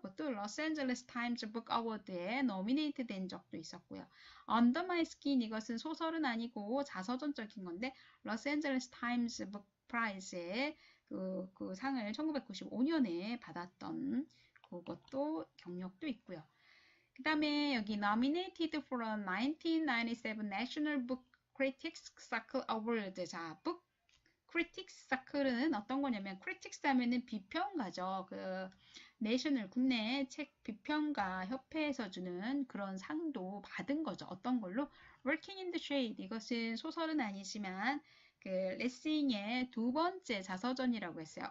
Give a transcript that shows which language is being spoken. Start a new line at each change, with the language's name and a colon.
Korean: 그것도 로스앤젤레스 타임즈 북 어워드에 nominated 된 적도 있었고요. Under My Skin 이것은 소설은 아니고 자서전적인 건데 로스앤젤레스 타임즈 북 프라이즈에 그 상을 1995년에 받았던 그것도 경력도 있고요.
English: 그 다음에 여기 nominated for a 1997 National Book Critics Circle Award.
Korean: 자, Book Critics Circle은 어떤 거냐면 critics 하면은 비평가죠. 그 내셔널 국내 책 비평가 협회에서 주는 그런 상도 받은 거죠. 어떤 걸로? Working in the Shade 이것은 소설은 아니지만 그 레싱의 두 번째 자서전이라고 했어요.